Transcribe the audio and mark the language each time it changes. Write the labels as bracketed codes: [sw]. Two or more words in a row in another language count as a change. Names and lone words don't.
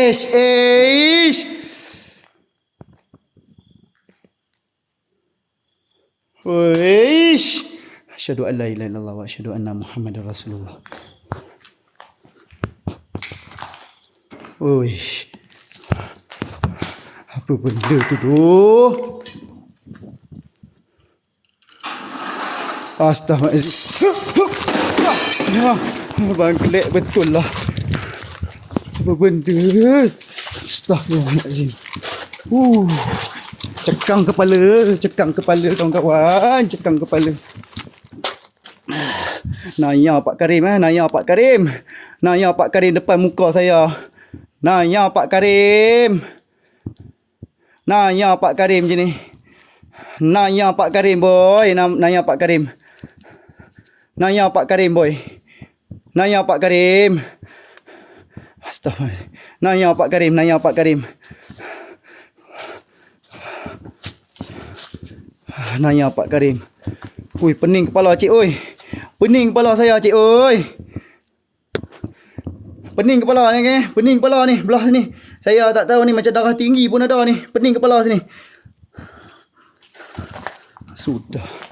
[ar] Weish. أشهد أن لا إله إلا الله وأشهد أن محمدا رسول الله. Weish. [ms] Apa benda tu doh? [ar] أستغفر الله العظيم. [ms] Abang kelek betul lah. Apa benda? Astaghfirullahaladzim. Cekang kepala kawan-kawan. Cekang kepala. Naya Pak Karim Naya Pak Karim depan muka saya. Naya Pak Karim je ni. Naya Pak Karim boy. Naya Pak Karim boy. Naya Pak Karim. Astaghfirullah. Naya Pak Karim. Naya Pak Karim. Ui, pening kepala cik oi. Pening kepala saya cik oi. Pening kepala ni Pening kepala ni belah sini. Saya tak tahu ni macam darah tinggi pun ada ni. Pening kepala sini. Sudah.